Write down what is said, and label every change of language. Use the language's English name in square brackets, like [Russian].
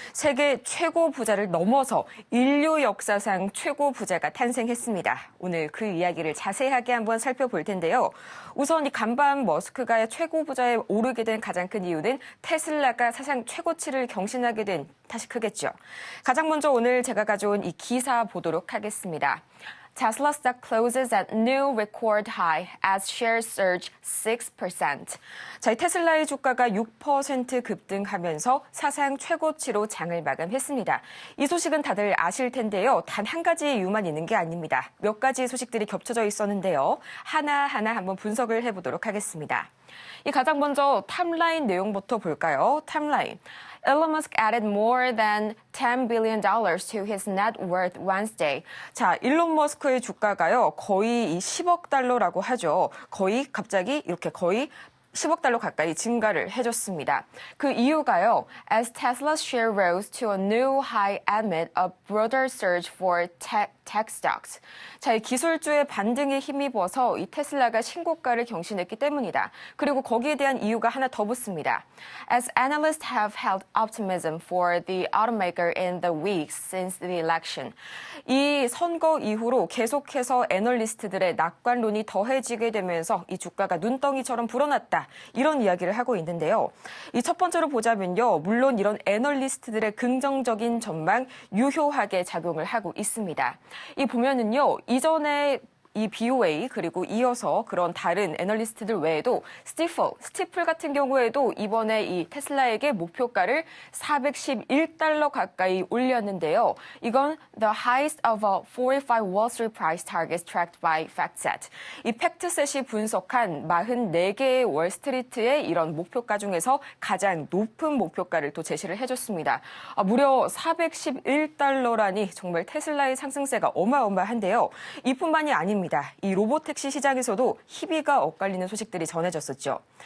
[Korean] 세계 최고 부자를 넘어서 인류 역사상 최고 부자가 탄생했습니다. 오늘 그 이야기를 자세하게 한번 살펴볼 텐데요. 우선 이 간밤 머스크가 최고 부자에 오르게 된 가장 큰 이유는 테슬라가 사상 최고치를 경신하게 된 탓이 크겠죠. 가장 먼저 오늘 제가 가져온 이 기사 보도록 하겠습니다. [English] Tesla stock closes at new record high as shares surge 6%. [Korean] 자, 이 테슬라의 주가가 6% 급등하면서 사상 최고치로 장을 마감했습니다. 이 소식은 다들 아실 텐데요. 단 한 가지 이유만 있는 게 아닙니다. 몇 가지 소식들이 겹쳐져 있었는데요. 하나하나 한번 분석을 해보도록 하겠습니다. 이 가장 먼저 탑라인 내용부터 볼까요? 탑라인. [English] Elon Musk added more than $10 billion to his net worth Wednesday. [Korean] 자, 일론 머스크의 주가가요, 거의 이 10억 달러라고 하죠. 거의 갑자기 이렇게 거의 10억 달러 가까이 증가를 해줬습니다. 그 이유가요. [English] As Tesla's share rose to a new high amid a broader surge for tech stocks. [Korean] 자, 이 기술주의 반등에 힘입어서 이 테슬라가 신고가를 경신했기 때문이다. 그리고 거기에 대한 이유가 하나 더 붙습니다. [English] As analysts have held optimism for the automaker in the weeks since the election. [Korean] 이 선거 이후로 계속해서 애널리스트들의 낙관론이 더해지게 되면서 이 주가가 눈덩이처럼 불어났다. 이런 이야기를 하고 있는데요. 이 첫 번째로 보자면요. 물론 이런 애널리스트들의 긍정적인 전망 유효하게 작용을 하고 있습니다. 이 보면은요. 이전에 이 BOA 그리고 이어서 그런 다른 애널리스트들 외에도 스티플 같은 경우에도 이번에 이 테슬라에게 목표가를 411달러 가까이 올렸는데요. 이건 [English] the highest of a 45 Wall Street price targets tracked by FactSet. [Korean] 이 팩트셋이 분석한 44개의 월스트리트의 이런 목표가 중에서 가장 높은 목표가를 또 제시를 해줬습니다. 무려 411달러라니 정말 테슬라의 상승세가 어마어마한데요. 이뿐만이 아닙니다. 이 로보택시 시장에서도 희비가 엇갈리는 소식들이 전해졌었죠.